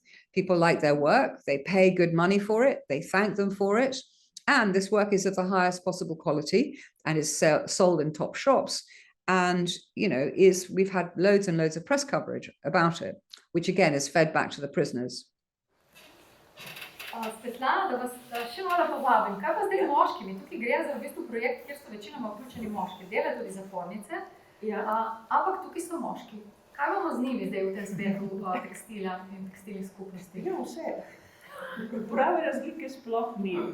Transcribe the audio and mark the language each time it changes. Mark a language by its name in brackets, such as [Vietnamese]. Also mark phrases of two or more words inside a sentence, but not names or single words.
[English] People like their work, they pay good money for it, they thank them for it, and this work is of the highest possible quality and is sold in top shops. And, you know, we've had loads and loads of press coverage about it, which again is fed back to the prisoners. [Slovenian] Svetlana, da vas še malo povabim. Kaj pa zdaj z moškimi? Tukaj gre za v bistvu projekt, kjer so večinoma vključeni moški. Delajo tudi zapornice, ampak tukaj so moški. Kaj bomo z njimi zdaj v tem svetu tekstila in tekstilnih skupnosti? Ja, vse. Prave razlike sploh ni.